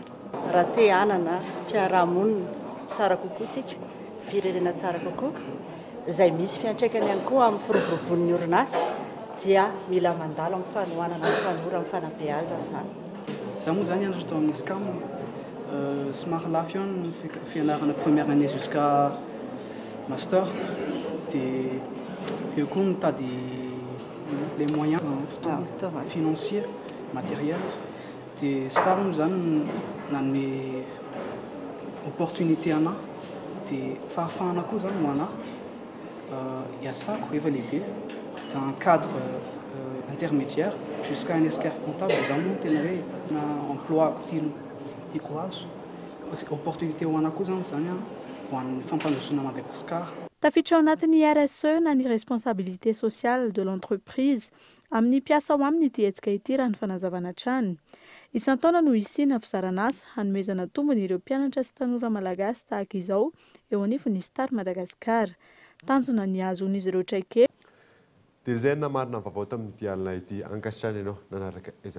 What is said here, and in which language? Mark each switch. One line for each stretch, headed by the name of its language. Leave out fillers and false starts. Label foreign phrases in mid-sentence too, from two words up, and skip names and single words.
Malagasy: Raha te hanana fiarahamonina tsara kokoa tsika, firenena tsara kokoa, izay misy fiantraikany ihany koa amin'ny firoborobon'ny orinasa dia mila mandalo amin'ny fanohanana ny tanora amin'ny fanabeazana zany. Za moa zany nianatra tao amin'ny SCAM, somary lafo eo ny fianarana
French: première année jusqu'à master
Malagasy: dia eo koa mitady
French: les moyens financiers, matériels.
Malagasy: Dia Star moa zany nanome opportunité ana dia fahafahana koa zany ho ana hiasako rehefa lehibe
French: dans un cadre intermédiaire jusqu'à un expert comptable.
Malagasy: Za moa tena hoe na emploi tiako azo opportunité ho ana koa zany ho an'ny fampandrosoana Madagasikara. Tafiditra ao anatin'ny RSE na ny
French: responsabilité sociale de l'entreprise
Malagasy: amin'ny mpiasa ao aminy ity hetsika ity raha ny fanazavana trany. Isan-taona no isiana fizarana asa hanomezana tombony ireo mpianatra sy tanora malagasy tahaka izao eo anivon'ny Star Madagasikara. Tanjona ny azon'izy ireo traike. Dia izay namarina vaovao tamin'ity alina ity ankasitrana ianao nanaraka izany.